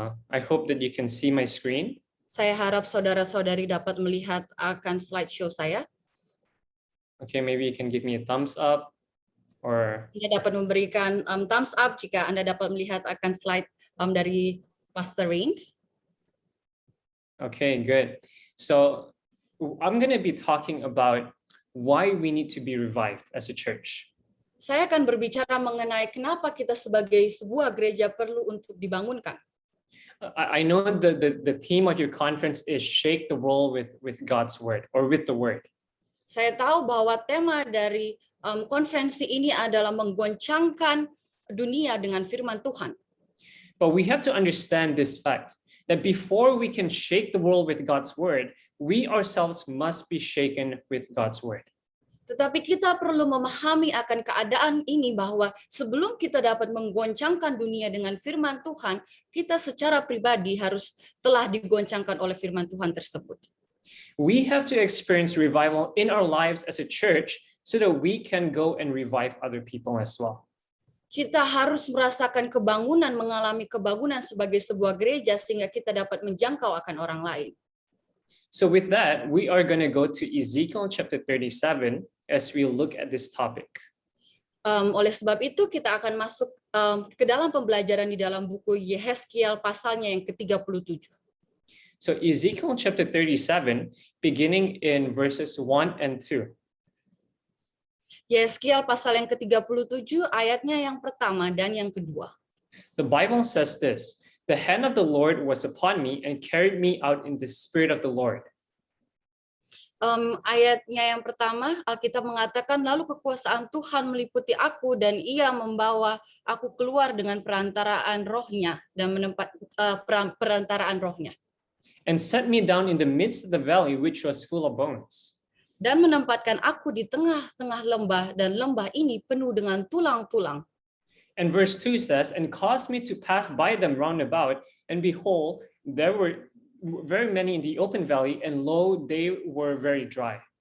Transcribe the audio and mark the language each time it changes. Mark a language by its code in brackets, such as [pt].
[en] I hope that you can see my screen. [id] Saya harap saudara-saudari dapat melihat akan slideshow saya. [en] Okay, maybe you can give me a thumbs up or [id] Anda dapat memberikan thumbs up jika Anda dapat melihat akan slide dari Pastor Rain. [en] okay, good. So I'm going to be talking about why we need to be revived as a church. [id] Saya akan berbicara mengenai kenapa kita sebagai sebuah gereja perlu untuk dibangunkan. [en] I know the theme of your conference is shake the world with God's word or with the word. [id] Saya tahu bahwa tema dari konferensi ini adalah menggoncangkan dunia dengan firman Tuhan. [en] But we have to understand this fact that before we can shake the world with God's word, we ourselves must be shaken with God's word. [id] Tetapi kita perlu memahami akan keadaan ini bahwa sebelum kita dapat menggoncangkan dunia dengan firman Tuhan, kita secara pribadi harus telah digoncangkan oleh firman Tuhan tersebut. [en] We have to experience revival in our lives as a church so that we can go and revive other people as well. [id] Kita harus merasakan kebangunan, mengalami kebangunan sebagai sebuah gereja sehingga kita dapat menjangkau akan orang lain. [en] So with that, we are going to go to Ezekiel chapter 37 as we look at this topic. [id] Oleh sebab itu kita akan masuk ke dalam pembelajaran di dalam buku Yehezkiel pasalnya yang ke-37. [en] So Ezekiel chapter 37, beginning in verses 1 and 2. [id] Yehezkiel pasal yang ke-37 ayatnya yang pertama dan yang kedua. [en] The Bible says this, "The hand of the Lord was upon me and carried me out in the spirit of the Lord." [id] Ayatnya yang pertama, Alkitab mengatakan, lalu kekuasaan Tuhan meliputi aku dan ia membawa aku keluar dengan perantaraan rohnya dan perantaraan rohnya. [en] And set me down in the midst of the valley, which was full of bones. [id] Dan menempatkan aku di tengah-tengah lembah dan lembah ini penuh dengan tulang-tulang. [en] And verse 2 says, "And caused me to pass by them round about, and behold, there were very many in the open valley, and lo, they were very dry."